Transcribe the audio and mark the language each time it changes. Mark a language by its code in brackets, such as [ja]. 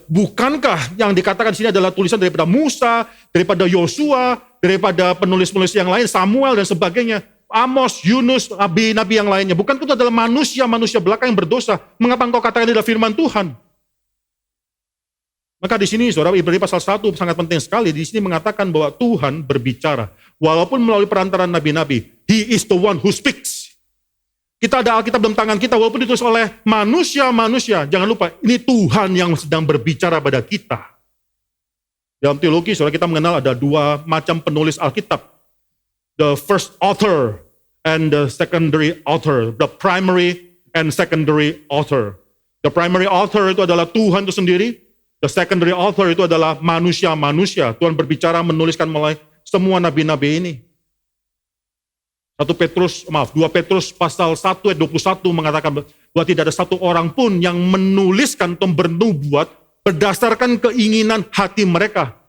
[id] Bukankah yang dikatakan di sini adalah tulisan daripada Musa, daripada Yosua, daripada penulis-penulis yang lain, Samuel dan sebagainya, Amos, Yunus, nabi-nabi yang lainnya. Bukankah itu adalah manusia-manusia belaka yang berdosa? Mengapa engkau katakan ini adalah firman Tuhan? Maka di sini, saudara, Ibrani pasal 1 sangat penting sekali. Di sini mengatakan bahwa Tuhan berbicara. Walaupun melalui perantaraan nabi-nabi, [en] He is the one who speaks. [id] Kita ada Alkitab dalam tangan kita, walaupun ditulis oleh manusia-manusia. Jangan lupa, ini Tuhan yang sedang berbicara pada kita. Dalam teologi, saudara, kita mengenal ada dua macam penulis Alkitab. [en] The first author and the secondary author. The primary and secondary author. The primary author [id] itu adalah Tuhan itu sendiri. [en] The secondary author [id] itu adalah manusia-manusia. Tuhan berbicara menuliskan mulai semua nabi-nabi ini. 2 Petrus pasal 1 ayat 21 mengatakan bahwa tidak ada satu orang pun yang menuliskan atau bernubuat berdasarkan keinginan hati mereka.